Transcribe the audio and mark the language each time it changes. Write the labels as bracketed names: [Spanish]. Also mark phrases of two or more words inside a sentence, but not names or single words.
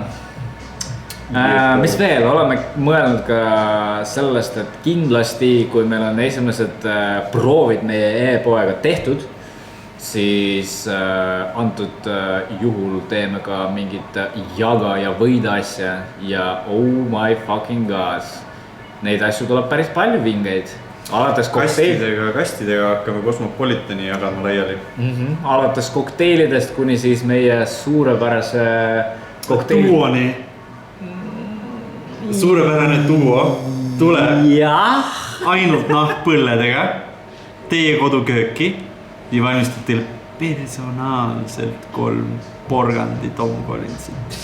[Estonian] Mis veel, oleme mõelnud ka sellest, et kindlasti, kui meil on esimesed proovid meie e-poega tehtud, siis antud juhul teeme ka mingit jaga ja võida asja ja [English] oh my fucking god. [Estonian] Neid asju tuleb päris palju vingeid. Kastidega hakkame Cosmopolitani jagama laiali. Alates kokteilidest kuni siis meie suurepärase kokteili. Duoni. Suurepärane duo tuleb ainult nahkpõlledega teie kodukööki ja valmistab teile personaalselt 3 porgandi Tom Collinsit.